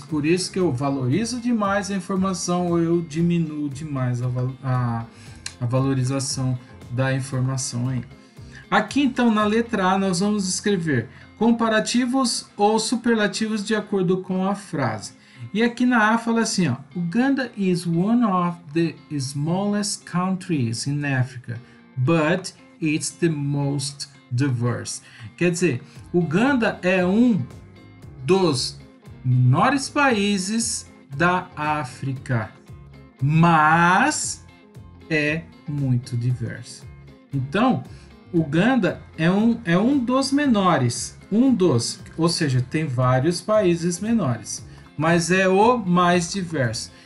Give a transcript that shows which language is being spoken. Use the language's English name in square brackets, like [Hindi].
[Portuguese] Por isso que eu valorizo demais a informação ou eu diminuo demais a valorização da informação aí. Aqui então na letra A nós vamos escrever comparativos ou superlativos de acordo com a frase. E aqui na A fala assim, ó, [English] Uganda is one of the smallest countries in Africa, but it's the most diverse. [Portuguese] Quer dizer, Uganda é um dos menores países da África, mas é muito diverso. Então, Uganda é um dos menores, ou seja, tem vários países menores, mas é o mais diverso.